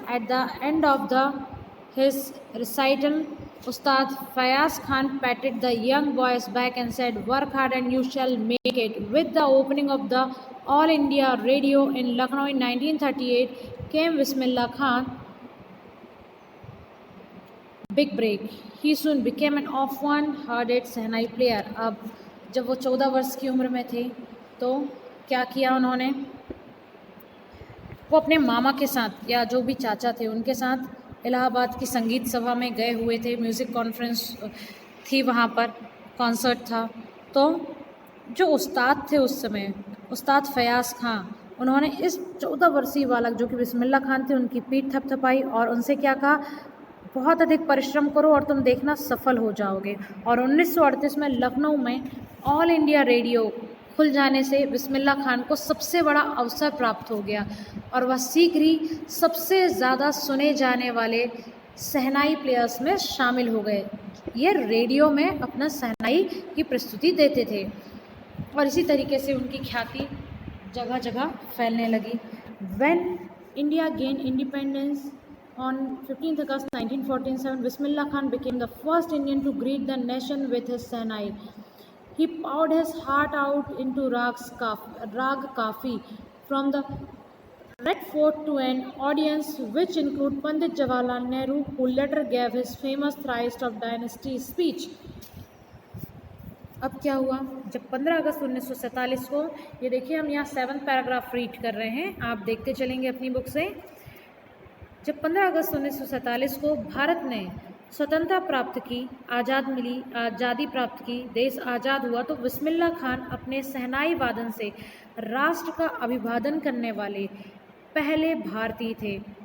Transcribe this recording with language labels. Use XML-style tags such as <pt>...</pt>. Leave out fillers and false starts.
<en>At the end of his recital, Ustad Fayaz Khan patted the young boy's back and said, "Work hard and you shall make it." With the opening of the All India Radio in Lucknow in 1938 came Bismillah Khan big break. He soon became an often-hearded shehnai player.</en> <hi>अब जब वो 14 वर्ष की उम्र में थे तो क्या किया उन्होंने? वो अपने मामा के साथ या जो भी चाचा थे उनके साथ इलाहाबाद की संगीत सभा में गए हुए थे। म्यूज़िक कॉन्फ्रेंस थी, वहाँ पर कॉन्सर्ट था। तो जो उस्ताद थे उस समय, उस्ताद फयाज़ खां, उन्होंने इस 14 वर्षीय बालक जो कि बिस्मिल्लाह खान थे उनकी पीठ थपथपाई और उनसे क्या कहा, बहुत अधिक परिश्रम करो और तुम देखना सफल हो जाओगे। और 1938 में लखनऊ में ऑल इंडिया रेडियो खुल जाने से बिस्मिल्लाह खान को सबसे बड़ा अवसर प्राप्त हो गया और वह शीघ्र ही सबसे ज़्यादा सुने जाने वाले शहनाई प्लेयर्स में शामिल हो गए। ये रेडियो में अपना शहनाई की प्रस्तुति देते थे और इसी तरीके से उनकी ख्याति जगह जगह फैलने लगी।</hi> <en>When India gained independence on 15th August 1947, Bismillah Khan became the first Indian to greet the nation with his Sahnai. He poured his heart out into Rag Kafi from the Red Fort to an audience which included Pandit Jawaharlal Nehru, who later gave his famous Thrice of Dynasty speech.</en> <hi>अब क्या हुआ, जब 15 अगस्त 1947 को, ये देखिए हम यहाँ 7th paragraph read कर रहे हैं, आप देखते चलेंगे अपनी बुक से। जब 15 अगस्त 1947 को भारत ने स्वतंत्रता प्राप्त की, आज़ादी प्राप्त की, देश आज़ाद हुआ, तो बिस्मिल्लाह खान अपने शहनाई वादन से राष्ट्र का अभिवादन करने वाले पहले भारतीय थे।</hi>